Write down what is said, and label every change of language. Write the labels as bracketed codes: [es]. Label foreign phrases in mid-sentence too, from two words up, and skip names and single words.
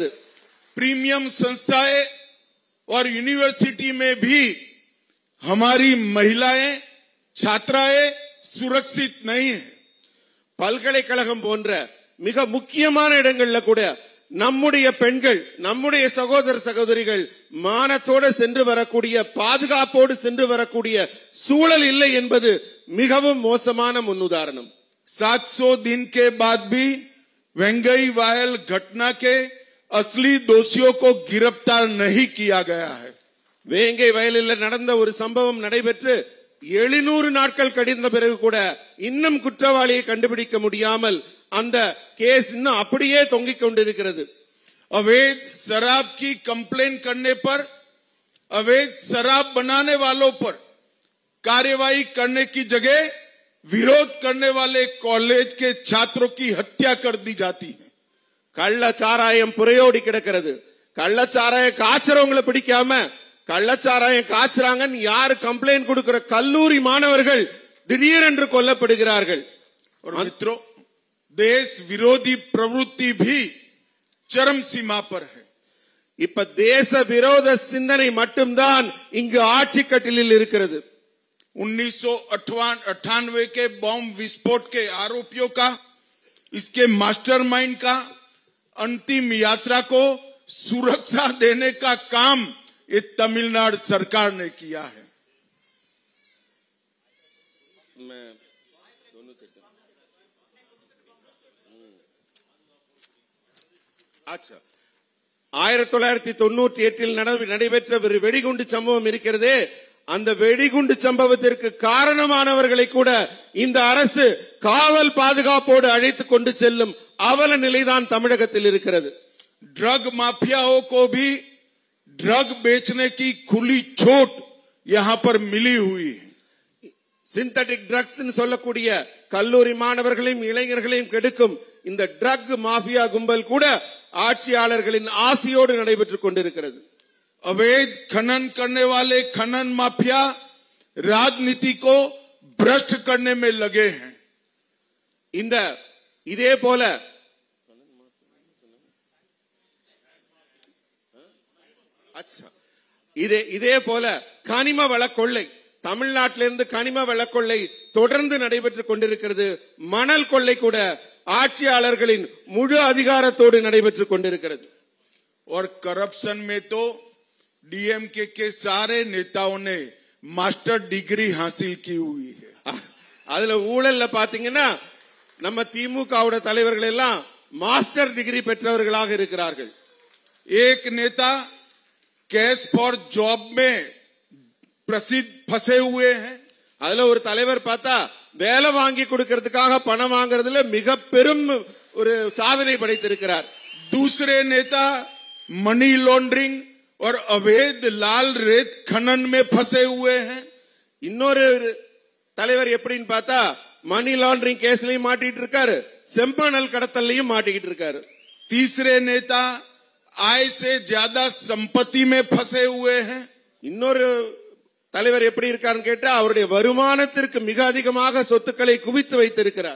[hi] प्रीमियम संस्थाएं और यूनिवर्सिटी में भी हमारी महिलाएं, छात्राएं सुरक्षित नहीं है। [ta] பல்கலைக்கழகம் போன்ற மிக முக்கியமான இடங்கள்ல கூட நம்முடைய பெண்கள், நம்முடைய சகோதர சகோதரிகள் மானத்தோடு சென்று வரக்கூடிய, பாதுகாப்போடு சென்று வரக்கூடிய சூழல் இல்லை என்பது மிகவும் மோசமான முன்னுதாரணம். [hi] 700 दिन के बाद भी वेंगई वायल घटना के असली दोषियों को गिरफ्तार नहीं किया गया है। [ta] வேங்கை வயலில் நடந்த ஒரு சம்பவம் நடைபெற்று 700 நாட்கள் கழிந்த பிறகு கூட இன்னும் குற்றவாளியை கண்டுபிடிக்க முடியாமல் அந்த கேஸ் இன்னும் அப்படியே தொங்கிக் கொண்டிருக்கிறது. [hi] अवैध शराब की कंप्लेन करने पर, अवैध शराब बनाने वालों पर कार्यवाही करने की जगह विरोध करने वाले कॉलेज के छात्रों की हत्या कर दी जाती है। [ta] கள்ளச்சாராயம் புரையோடி கிடக்கிறது. கள்ளச்சாராயம் காய்ச்சறவங்களை பிடிக்காம கள்ளச்சாராயம் காய்ச்சறாங்கன்னு யாரு கம்ப்ளைண்ட் கொடுக்கிற கல்லூரி மாணவர்கள் திடீரென்று கொல்லப்படுகிறார்கள். [hi] और मित्रों, देश विरोधी प्रवृत्ति भी चरम सीमा पर है. [ta] இப்ப தேச விரோத சிந்தனை மட்டும்தான் இங்கு ஆட்சி கட்டிலில் இருக்கிறது. [hi] 1998 के बॉम्ब विस्फोट के आरोपियों का, इसके मास्टरमाइंड का अंतिम यात्रा को सुरक्षा देने का काम ये तमिलनाडु सरकार ने किया है. [ta] अच्छा, 1998 நடைபெற்ற ஒரு வெடிகுண்டு சம்பவம் இருக்கிறதே, அந்த வெடிகுண்டு சம்பவத்திற்கு காரணமானவர்களை கூட இந்த அரசு காவல் பாதுகாப்போடு அழைத்துக் கொண்டு செல்லும் அவல நிலைதான் தமிழகத்தில் இருக்கிறது. [hi] ड्रग माफियाओं को भी ड्रग बेचने की खुली छूट यहां पर मिली हुई है. [en] synthetic drugs [ta] சொல்லக்கூடிய கல்லூரி மாணவர்களையும் இளைஞர்களையும் கெடுக்கும் இந்த [en] drug mafia [ta] கும்பல் கூட ஆட்சியாளர்களின் ஆசையோடு நடைபெற்றுக் கொண்டிருக்கிறது. [hi] अवैध खनन करने वाले खनन माफिया राजनीति को भ्रष्ट करने में लगे हैं. [ta] இந்த இதே போல இதே போல கனிம வள கொள்ளை, தமிழ்நாட்டிலிருந்து கனிம வள கொள்ளை தொடர்ந்து நடைபெற்றுக் கொண்டிருக்கிறது. மணல் கொள்ளை கூட ஆட்சியாளர்களின் முழு அதிகாரத்தோடு நடைபெற்றுக் கொண்டிருக்கிறது. [hi] और करप्शन में तो डीएमके के सारे नेताओं ने [en] master degree [hi] हासिल की हुई है. [ta] அதுல ஊழல்ல பாத்தீங்கன்னா நம்ம திமுகவோட தலைவர்கள் எல்லாம் [en] master degree [ta] பெற்றவர்களாக இருக்கிறார்கள். [hi] एक नेता [en] cash for job [hi] में प्रसिद्ध फंसे हुए हैं. [ta] அதுல ஒரு தலைவர் பார்த்தா வேலை வாங்கி கொடுக்கிறதுக்காக பணம் வாங்குறதுல மிக பெரும் ஒரு சாதனை படைத்திருக்கிறார். [hi] दूसरे नेता [en] money laundering [hi] और अवैध लाल रेत खनन में फंसे हुए हैं. [ta] இன்னொரு தலைவர் எப்படின்னு பார்த்தா [en] money laundering [ta] கேஸ்லயும் மாட்டிட்டு இருக்காரு, செம்பனல் கடத்தல்லையும் மாட்டிக்கிட்டு இருக்காரு. [hi] तीसरे नेता आय से ज्यादा संपत्ति में फंसे हुए हैं. [ta] இன்னொரு தலைவர் எப்படி இருக்காருன்னு கேட்டா அவருடைய வருமானத்திற்கு மிக அதிகமாக சொத்துக்களை குவித்து வைத்திருக்கிறார்.